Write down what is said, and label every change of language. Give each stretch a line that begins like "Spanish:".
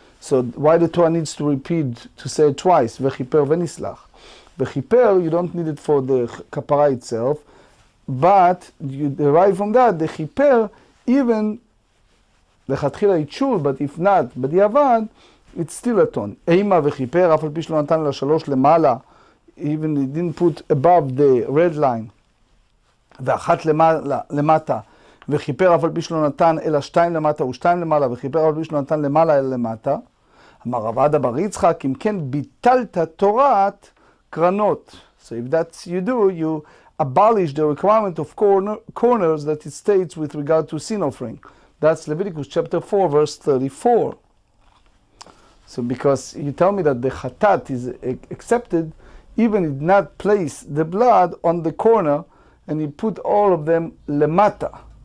English: So why the Torah needs to repeat, to say it twice,
Hebrew: Vechiper venislach.
English: Vechiper, you don't need it for the kapara itself, but you derive from that, the chiper, even לכתחילה it should, but if not, בדיעבד, it's still atoned.
Hebrew: אימה וחיפר, אף על פי שלא נתן לה 3 למעלה,
English: even he didn't put above the red line,
Hebrew: ואחת למטה, וחיפר אף על פי שלא נתן אלא 2 למטה ו2 למעלה, וחיפר אף על פי שלא נתן למעלה אלא למטה. אמר רב עדה בר יצחק, אם כן ביטלת תורת קרנות.
English: So if that's you do, you abolish the requirement of corners that it states with regard to sin offering. That's Leviticus chapter 4, verse 34. So because you tell me that the chatat is accepted, even if not place the blood on the corner, and you put all of them lemata.